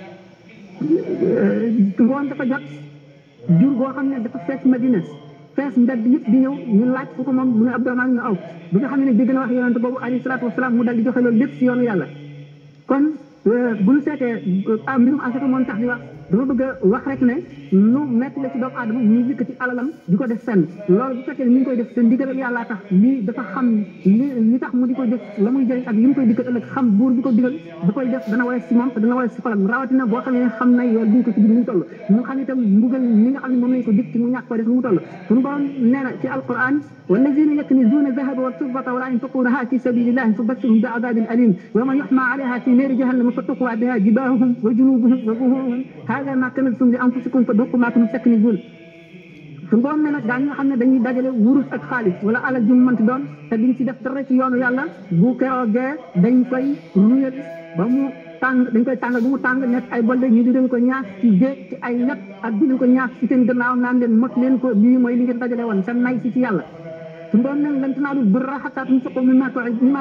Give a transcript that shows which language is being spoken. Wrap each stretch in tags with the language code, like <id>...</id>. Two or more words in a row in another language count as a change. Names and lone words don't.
<wo>ngoon dafa jot jur goo xam ne dafa fees Madina fees mbedd yëpp di ñëw ñu laaj fu ko moom mu ne Abdurahman ibn Awf bi nga xam ne dégg na wax yonente boobu</wo> <ar>عليه الصلاة والسلام</ar> <wo>mu dal di joxe loolu lépp si yoonu yàlla kon bu ñu seetee mbirum asaka moom tax di wax dama bëgg a wax rek ne lu metti la ci doomu aadama ñu yëkkati alalam di ko def fenn loolu bu fekkee ne ñu ngi koy def seen ndigalal yàlla tax lii dafa xam li tax mu di ko def la muy jëriñ ak li mu koy dikkal ëllëg xam buur bi ko digal da koy def dana woyof si moom te dana woyof si xolam rawatina boo xam ne xam na yoon bi ñu ko ci dig mu toll mu xam itam mbugal li nga xam ne moom lañ ko dig ci mu ñàkk ko def mu toll suñu borom nee na ci alquran</wo> <ar>والذين يكنزون الذهب والفضة ولا ينفقونها في سبيل الله فبشرهم بعذاب أليم ويوم يحمى عليها في نار جهنم فتقوى بها جباههم وجنوبهم وظهورهم هذا ما كنزتم لأنفسكم فذوقوا ما كنتم تكنزون</ar> <wo>suñu borom ne nag daañu nga xam ne dañuy dajale wurus ak xaalis wala alal ju mu mënti doon te duñ ci def dara ci yoonu yàlla bu keroogee dañ koy ruyal ba mu tàng dañ koy tàngal bu mu tàng nekk ay bolde ñu di leen ko ñaas ci géej ci ay lépp ak di leen ko ñaas ci seen gannaaw naan leen mot leen ko lii mooy li ngeen dajale woon seen nay ci yàlla suñu borom ne</wo> <ar>لن تنالوا البر حتى تنفقوا مما</ar>